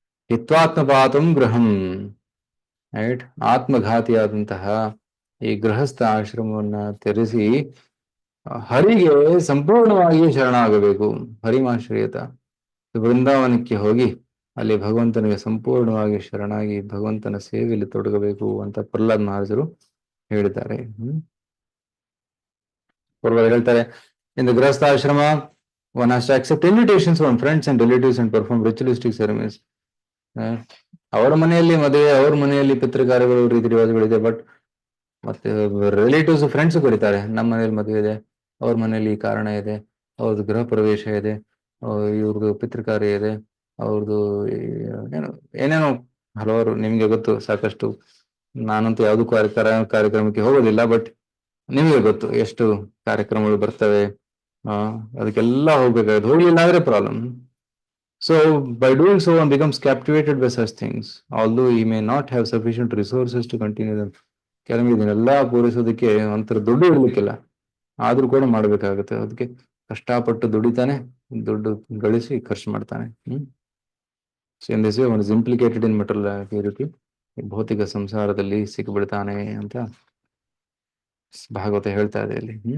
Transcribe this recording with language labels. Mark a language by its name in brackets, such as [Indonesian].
[Sanskrit] ಹಿತ್ವಾತ್ಮಪಾತಂ Griham, [Kannada] right. ಆತ್ಮಘಾತಿಯಾದಂತಹ ಈ ಗೃಹಸ್ಥ ಆಶ್ರಮವನ್ನ ತ್ಯಜಿಸಿ ಹರಿಗೆ ಸಂಪೂರ್ಣವಾಗಿ ಶರಣಾಗಬೇಕು. [Sanskrit] ಹರಿಮಾಶ್ರಯತ, [Kannada] ವೃಂದಾವನಕ್ಕೆ ಹೋಗಿ ಅಲ್ಲಿ ಭಗವಂತನಿಗೆ ಸಂಪೂರ್ಣವಾಗಿ ಶರಣಾಗಿ ಭಗವಂತನ ಸೇವೆಯಲ್ಲಿ ತೊಡಗಬೇಕು ಅಂತ ಪ್ರಹ್ಲಾದ್ ಮಹಾರಾಜರು ಹೇಳಿದ್ದಾರೆ. ಪೂರ್ವರು ಹೇಳ್ತಾರೆ, [English] In the grihasthashrama one has to accept invitations from friends and relatives and perform ritualistic ceremonies. [Kannada] ಅವರ ಮನೆಯಲ್ಲಿ ಮದುವೆ, ಅವ್ರ ಮನೆಯಲ್ಲಿ ಪಿತೃಕಾರ್ಯಗಳು, ರೀತಿ ರಿವಾಜುಗಳಿದೆ, ಬಟ್ ಮತ್ತೆ ರಿಲೇಟಿವ್ಸ್ ಫ್ರೆಂಡ್ಸ್ ಕರೀತಾರೆ, ನಮ್ಮ ಮನೇಲಿ ಮದುವೆ ಇದೆ, ಅವ್ರ ಮನೇಲಿ ಈ ಕಾರಣ ಇದೆ, ಅವ್ರದ್ದು ಗೃಹ ಪ್ರವೇಶ ಇದೆ, ಇವ್ರದ್ದು ಪಿತೃಕಾರ್ಯ ಇದೆ, ಅವ್ರದ್ದು ಏನೋ ಏನೇನೋ ಹಲವಾರು ನಿಮ್ಗೆ ಗೊತ್ತು ಸಾಕಷ್ಟು. ನಾನಂತೂ ಯಾವ್ದು ಕಾರ್ಯಕ್ರಮಕ್ಕೆ ಹೋಗೋದಿಲ್ಲ, ಬಟ್ ನಿಮಗೆ ಗೊತ್ತು ಎಷ್ಟು ಕಾರ್ಯಕ್ರಮಗಳು ಬರ್ತವೆ. ಅದಕ್ಕೆಲ್ಲ ಹೋಗ್ಬೇಕಾಗುತ್ತೆ, ಹೋಗ್ಲಿಲ್ಲ ಅಂದ್ರೆ problem. [English] So by doing so one becomes captivated by such things, although he may not have sufficient resources to continue them. [Kannada] ಕೆಲವೊಮ್ಮೆ ಇದನ್ನೆಲ್ಲ ಪೂರೈಸೋದಕ್ಕೆ ಒಂಥರ ದುಡ್ಡು ಇರ್ಲಿಕ್ಕಿಲ್ಲ, ಆದ್ರೂ ಕೂಡ ಮಾಡ್ಬೇಕಾಗುತ್ತೆ. ಅದಕ್ಕೆ ಕಷ್ಟಪಟ್ಟು ದುಡಿತಾನೆ, ದುಡ್ಡು ಗಳಿಸಿ ಖರ್ಚು ಮಾಡ್ತಾನೆ. [English] so in this way one is implicated in material purity, [Kannada] ಭೌತಿಕ ಸಂಸಾರದಲ್ಲಿ ಸಿಕ್ಕಿಬಿಡ್ತಾನೆ ಅಂತ ಭಾಗವತ ಹೇಳ್ತಾ ಇದೆ ಇಲ್ಲಿ.